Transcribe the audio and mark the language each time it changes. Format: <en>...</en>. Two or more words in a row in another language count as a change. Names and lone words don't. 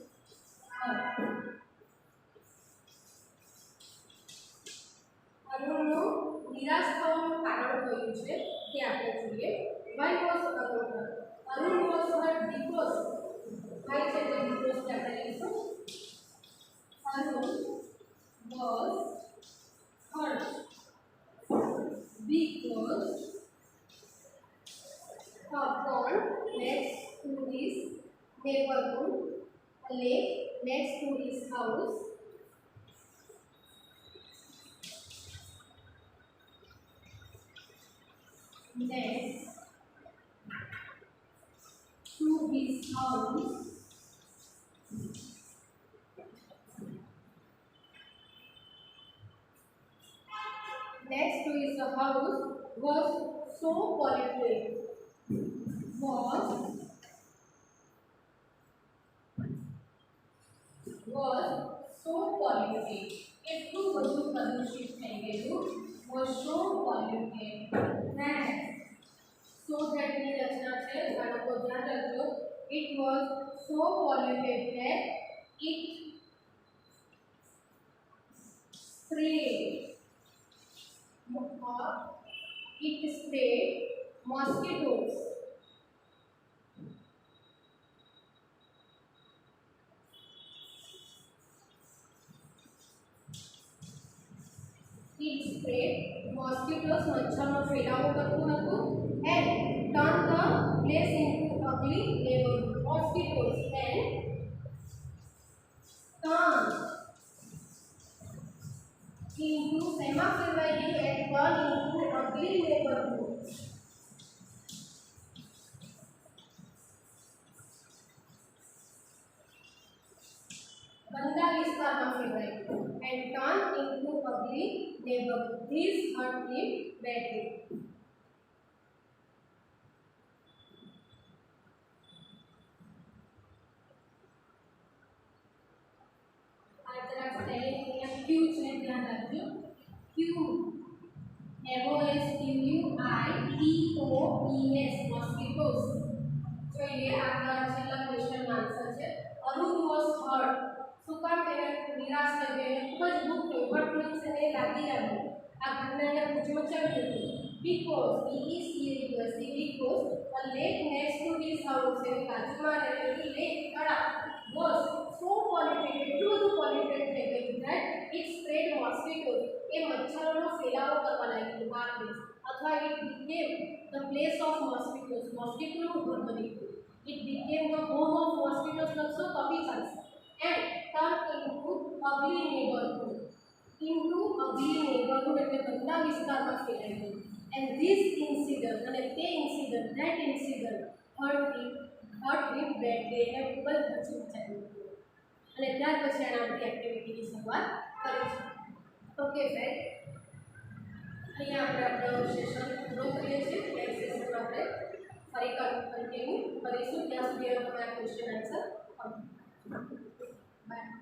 <gu>અરુણનું નિરાશ થવાનું કારણ કયું છે તે આપણે જોઈએ</gu> <en>why was Arun was hurt because</en> <gu>વાય છે તે બીકોઝ આપણે લઈશું</gu> <en>Arun was hurt બીકોઝ a pond next to his neighborhood, a lake next to his house, next to his house next to his house was so polluted was so polluted</en> <gu>એટલું બધું પ્રદૂષિત થઈ ગયેલું</gu> <en>was so polluted that so that</en> <gu>ની રચના છે આ લોકો ધ્યાન રાખજો</gu> <en>it was so polluted that it sprayed mosquitoes</en> <gu>મચ્છરનો ફેલાવો કરતું હતું</gu> <en>and turn the place into ugly neighborhood mosquitoes and turn into</en> <gu>શેમાં ફેરવાઈ ગયું</gu> <en>and turn into ugly neighborhood</en> <gu>ગંદા વિસ્તારમાં ફેરવાઈ ગયું</gu> <en>and turn into ugly neighborhood. This hurt him badly.</en> <gu>આ જરા સ્પેલિંગ અહીંયા Q છે ધ્યાન રાખજો Q MOSQUITOES mosquitoes જોઈએ આગળ છેલ્લા</gu> <en>question answer</en> <gu>છે</gu> <en>Arun was hurt</en> <gu>શું કામ એને નિરાશ થઈ ગઈ એને ખૂબ જ દુઃખ થયું</gu> <en>hurt means</en> <gu>એને લાગી આવ્યું આ ઘટનાને પૂછમચાવ્યું હતું</gu> <en>because because a lake next to his house</en> <gu>એની બાજુમાં રહેલી લેક તળાવ</gu> <en>was so polluted</en> <gu>એટલું બધું પોલ્યુટેડ થઈ ગયું</gu> <en>that it spread mosquitoes</en> <gu>એ મચ્છરોનો ફેલાવો કરવા લાગ્યું આ પ્લેસ અથવા</gu> <en>it became the place of mosquitoes</en> <gu>mosquitoનું ઘર બની ગયું</gu> <en>it became the home of mosquitoes</en> <gu>લખશો તો બી ચાલશે</gu> <en>and turned into ugly neighborhood</en> <gu>એટલે ગંદા વિસ્તારમાં ફેલાઈ ગયું</gu> <en>and this incident</en> <gu>અને તે</gu> <en>incident that incident hurt him badly</en> <gu>એને ખૂબ જ પછીચાવ્યું અને ત્યાર પછી એના બધી એક્ટિવિટીની શરૂઆત કરી છે</gu> <en>OK friend</en> <gu>અહીંયા આપણે આપણો સેશન પૂરો કરીએ છીએ</gu> <en>next sessionમાં</en> <gu>આપણે ફરી કન્ટિન્યુ કરીશું ત્યાં સુધી તમે આ</gu> <en>question answer by</en>